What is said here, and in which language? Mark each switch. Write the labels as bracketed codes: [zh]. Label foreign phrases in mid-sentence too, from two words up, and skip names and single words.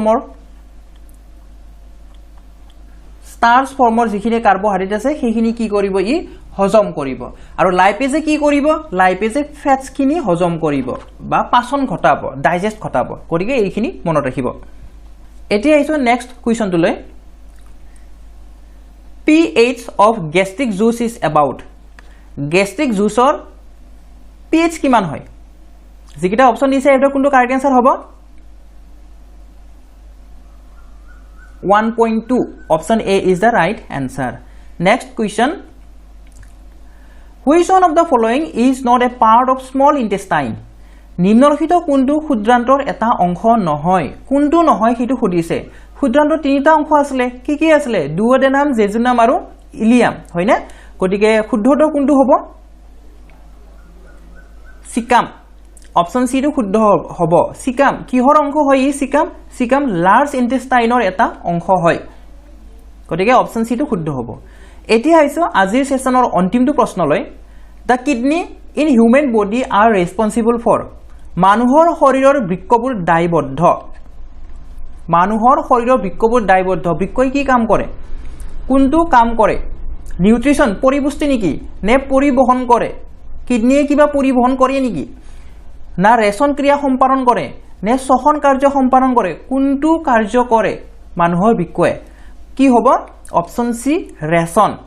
[as] ফৰ্মৰ যিখিনি কাৰ্বোহাইড্ৰেট আছে সেইখিনি কি কৰিব ই হজম কৰিব আৰু লাইপেজে কি কৰিব লাইপেজে ফেটছ খিনি হজম কৰিব বা পাচন ঘটাব ডাইজেষ্ট ঘটাব গতিকে এইখিনি মনত ৰাখিব এতিয়া আহিছো [en] next question [as] লৈ [en] pH of gastric juice is about [as] gastric juiceৰ pH কিমান হয় যিকিটা অপচন দিছে এটা কোনটো কাৰেক্ট আনসাৰ হ'ব [en] 1.2 option A is the right answer next question which one of the following is not a part of small intestine [as] নিম্নলিখিত কোনটো ক্ষুদ্ৰান্তৰ এটা অংশ নহয় কোনটো নহয় হেতু সুধিছে ক্ষুদ্ৰান্তৰ তিনিটা অংশ আছিল কি আছিল দুঅডেনাম জেজুনাম আৰু ইলিয়াম হয়নে গতিকে শুদ্ধটো কোনটো হ'ব সিকাম অপচন সি টো শুদ্ধ হ'ব সিকাম কিহৰ অংশ হয় ই সিকাম [en] large intestine [as] এটা অংশ হয় গতিকে অপচন সি টো শুদ্ধ হ'ব এতিয়া আইছো আজিৰ সেশনৰ অন্তিমটো প্ৰশ্নলৈ [en] the kidney in human body are responsible for [as] মানুহৰ শৰীৰৰ বৃক্কবোৰ দায়বদ্ধ বৃক্কই কি কাম কৰে কোনটো কাম কৰে নিউট্ৰিশন পৰিপুষ্টি নেকি নে পৰিবহন কৰে কিডনিয়ে কিবা পৰিবহন কৰে নেকি না ৰেচন ক্ৰিয়া সম্পাদন কৰে নে শ্বসন কাৰ্য সম্পাদন কৰে কোনটো কাৰ্য কৰে মানুহৰ বৃক্কয়ে কি হ'ব অপচন সি ৰেচন